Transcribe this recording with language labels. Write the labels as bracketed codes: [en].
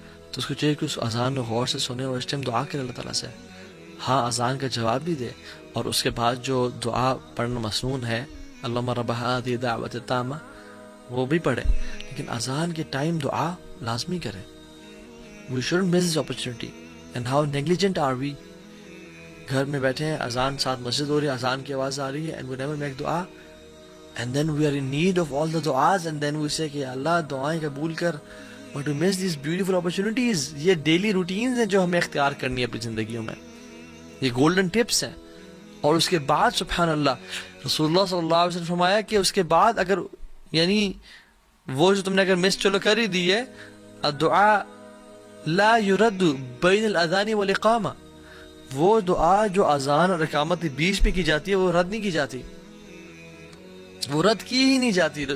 [ur] تو اس کو چاہیے کہ اس اذان میں غور سے سنے اور اس ٹائم دعا کرے اللہ تعالیٰ سے. ہاں اذان کا جواب بھی دے اور اس کے بعد جو دعا پڑھنا مسنون ہے [ar] اللہم رب ہذہ الدعوۃ التامہ [ur] وہ بھی پڑھے، لیکن اذان کے ٹائم دعا لازمی کرے. [en] We shouldn't miss this opportunity. And how negligent are we? [ur] گھر میں بیٹھے ہیں، اذان ساتھ مسجد ہو رہی ہے، اذان کی آواز آ رہی ہے [en] and we never make [ur] دعا. [en] And then we are in need of all the du'as and then we say [ur] کہ اللہ دعائیں قبول کر. [en] But we miss these beautiful opportunities. [ur] یہ ڈیلی روٹینز ہیں جو ہمیں اختیار کرنی ہے اپنی زندگیوں میں. یہ گولڈن ٹپس ہیں. اور اس کے بعد سبحان اللہ رسول اللہ صلی اللہ علیہ وسلم نے فرمایا کہ اس کے بعد اگر یعنی وہ جو تم نے اگر مس چلو کر ہی دی ہے، [ar] الدعاء لا يرد بین الاذان والاقامہ، [ur] وہ دعا جو اذان اور اقامت کے بیچ میں کی جاتی ہے وہ رد نہیں کی جاتی، وہ رد کی ہی نہیں جاتی.